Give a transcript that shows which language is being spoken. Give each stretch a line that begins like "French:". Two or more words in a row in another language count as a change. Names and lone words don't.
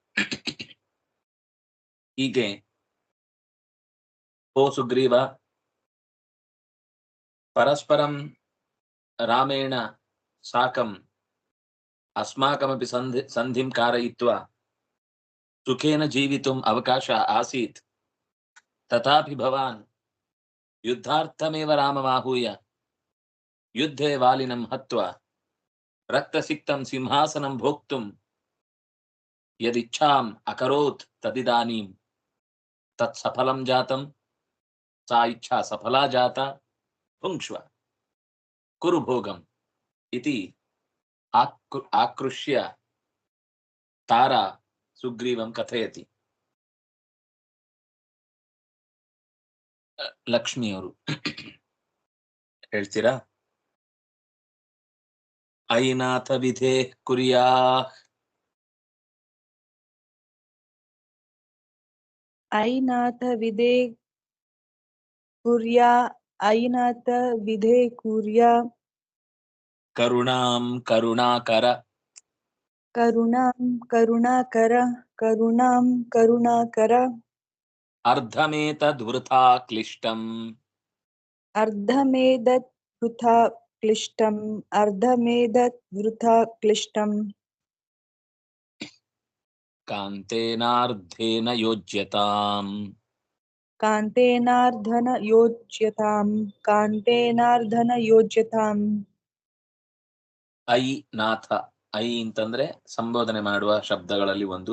Sanskrit: ಹೀಗೆ ಓ ಸುಗ್ರೀವ, ಪರಸ್ಪರಂ ರಾಮೇಣ ಸಾಕಂ ಅಸ್ಮಾಕಮಪಿ ಸಂಧಿಂ कारयित्वा ಸುಖೇನ ಜೀವಿತುಂ ಅವಕಾಶ ಆಸೀತ್, ತಥಾಪಿ ಭವಾನ್ ಯುದ್ಧಾರ್ಥಮೇವ ರಾಮಮಾಹೂಯ ಯುದ್ಧೇ ವಾಲಿನಂ ಹತ್ವಾ ರಕ್ತಸಿಕ್ತಂ ಸಿಂಹಾಸನಂ ಭೋಕ್ತುಂ ಯದಿಚ್ಛಾಂ ಅಕರೋತ್ ತದಿದಾನೀಂ ತತ್ಸಫಲಂ ಜಾತಂ, ಸಾ ಇಚ್ಛಾ ಸಫಲಾ ಜಾತ, ಪುಂಕ್ಷ್ವ ಕುರು ಭೋಗಂ ಇತಿ ಆಕೃಷ್ಯ ತಾರಾ ಸುಗ್ರೀವಂ ಕಥಯತಿ.
Kannada: ಲಕ್ಷ್ಮಿಯವರು ಹೇಳ್ತೀರಾ?
Sanskrit: ಐನಾಥ ವಿಧೇ ಕುರ್ಯಾ, ಐನಾಥ ವಿಧೇ ಕುರ್ಯಾ, ಐನಾಥ ವಿಧೇ ಕುರ್ಯಾ, ಕರುಣಾಂ ಕರುಣಾಕರ, ಕರುಣಾಂ ಕರುಣಾಕರ, ಕರುಣಾಂ ಕರುಣಾಕರ, ಅರ್ಧಮೇತದ್ವೃಥಾ ಕ್ಲಿಷ್ಟಂ, ಅರ್ಧಮೇದತ್ ವೃಥಾ ಕ್ಲಿಷ್ಟಂ, ಅರ್ಧಮೇದತ್ ವೃಥಾ ಕ್ಲಿಷ್ಟಂ, ಕಾಂತೇನಾರ್ಧೇನ ಯೋಜ್ಯತಾಂ, ಕಾಂತೇನಾರ್ಧನ ಯೋಜ್ಯತಾಂ, ಕಾಂತೇನಾರ್ಧನ ಯೋಜ್ಯತಾಂ. ಐ ನಾಥ,
Kannada: ಐ ಅಂತಂದ್ರೆ ಸಂಬೋಧನೆ ಮಾಡುವ ಶಬ್ದಗಳಲ್ಲಿ ಒಂದು.